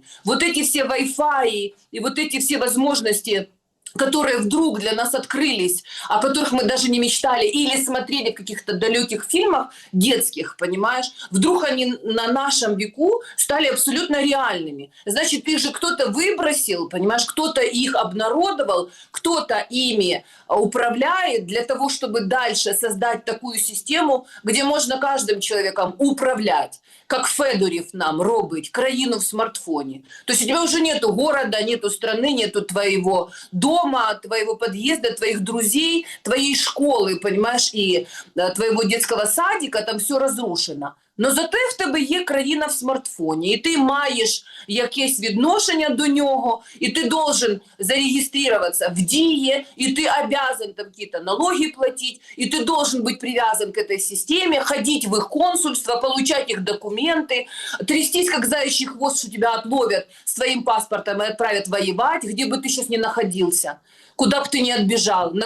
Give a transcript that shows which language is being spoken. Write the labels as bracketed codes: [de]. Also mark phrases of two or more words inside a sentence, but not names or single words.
[ru] Вот эти все Wi-Fi и вот эти все возможности, которые вдруг для нас открылись, о которых мы даже не мечтали или смотрели в каких-то далеких фильмах детских, понимаешь, вдруг они на нашем веку стали абсолютно реальными. Значит, их же кто-то выбросил, понимаешь, кто-то их обнародовал, кто-то ими управляет для того, чтобы дальше создать такую систему, где можно каждым человеком управлять, как [uk] Федорів нам робить країну в смартфоне. [ru] То есть у тебя уже нету города, нету страны, нету твоего дома, твоего подъезда, твоих друзей, твоей школы, понимаешь, и твоего детского садика, там все разрушено. Но [uk] зате в тебе є країна в смартфоні, і ти маєш якесь відношення до нього, і ти [ru] должен зарегистрироваться в ДИЕ, и ты обязан там какие-то налоги платить, и ты должен быть привязан к этой системе, ходить в их консульство, получать их документы, трястись как заячий хвост, что тебя отловят с твоим паспортом и отправят воевать, где бы ты сейчас ни находился, куда бы ты ни отбежал, на